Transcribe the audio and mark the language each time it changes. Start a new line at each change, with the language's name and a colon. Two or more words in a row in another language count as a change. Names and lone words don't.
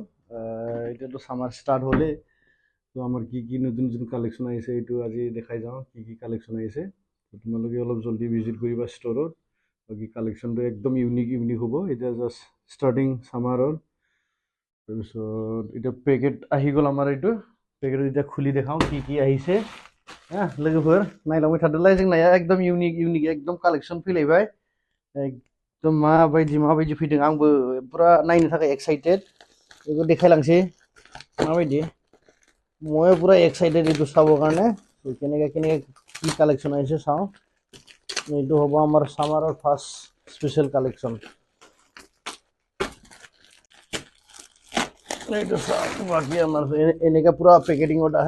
Assamese: এতিয়াতো ছামাৰ ষ্টাৰ্ট হ'লেই, তো আমাৰ কি নতুন কালেকশ্যন আহিছে এইটো আজি দেখাই যাওঁ। কি কালেকশ্যন আহিছে, তোমালোকে অলপ জল্দি ভিজিট কৰিবা ষ্ট'ৰত। বাকী কালেকশ্যনটো একদম ইউনিক হ'ব। এতিয়া জাষ্ট ষ্টাৰ্টিং ছামাৰৰ। তাৰপিছত এতিয়া পেকেট আহি গ'ল আমাৰ। এইটো পেকেটত এতিয়া খুলি দেখাওঁ কি আহিছে।
Bodo: लोगोफोर नायलांबाय थादोलाय, जोंना एकदम इउनिक एकदम कालेक्शन फैलायबाय। एकदम माबायदि फैदों, आंबो पुरा नायनो थाखाय एक्साइटेड। बेखौ देखायलांसै माबायदि।
Assamese: মই পুৰা এক্সাইটেড এইটো চাবৰ কাৰণে। কেনেকৈ কি কালেকশ্যন আহিছে চাওঁ। এইটো হ'ব আমাৰ ছামাৰৰ ফাৰ্ষ্ট স্পেচিয়েল কালেকশ্যন। এইটো চাওক, বাকী আমাৰ এনেকৈ পুৰা পেকেটিঙত আহে।